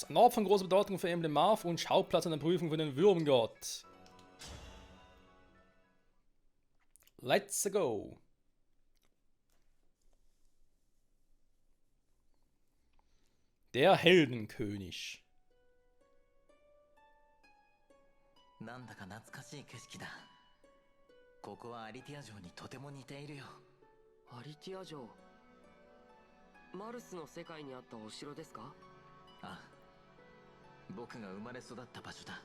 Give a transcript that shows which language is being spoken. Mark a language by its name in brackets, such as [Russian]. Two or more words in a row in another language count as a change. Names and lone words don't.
[German] Ein Ort von großer Bedeutung für Emblem Marv und Schauplatz einer Prüfung für den Würmgott. [English] Let's go. [German] Der Heldenkönig. [Japanese] なんだか懐かしい景色だ。ここはアリティア城にとても似ているよ。アリティア城。マルスの世界にあったお城ですか？ああ、僕が生まれ育った場所だ。